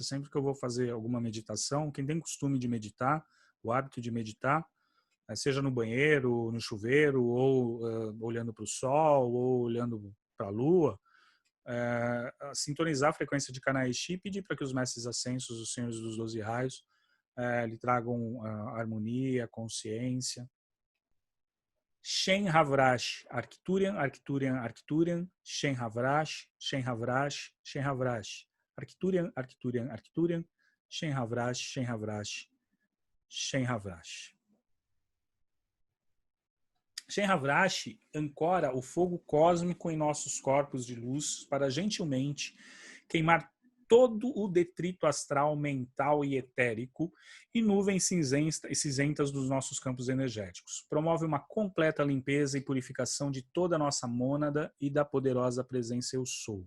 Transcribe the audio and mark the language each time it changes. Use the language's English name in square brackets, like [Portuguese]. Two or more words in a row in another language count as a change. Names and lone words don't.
[Portuguese] Sempre que eu vou fazer alguma meditação, quem tem costume de meditar, o hábito de meditar, seja no banheiro, no chuveiro, ou olhando para o sol, ou olhando para a lua, sintonizar a frequência de Kanai-shi e pedir para que os mestres ascensos, os senhores dos 12 raios, lhe tragam harmonia, consciência. Shen Havrash, Arcturian, Arcturian, Arcturian, Shen Havrash, Shen Havrash, Shen Havrash, Arcturian, Arcturian, Arcturian, Shen Havrash, Shen Havrash, Shen Havrash. Shen Havrash ancora o fogo cósmico em nossos corpos de luz para gentilmente queimar todo o detrito astral, mental e etérico e nuvens cinzentas dos nossos campos energéticos. Promove uma completa limpeza e purificação de toda a nossa mônada e da poderosa presença eu sou.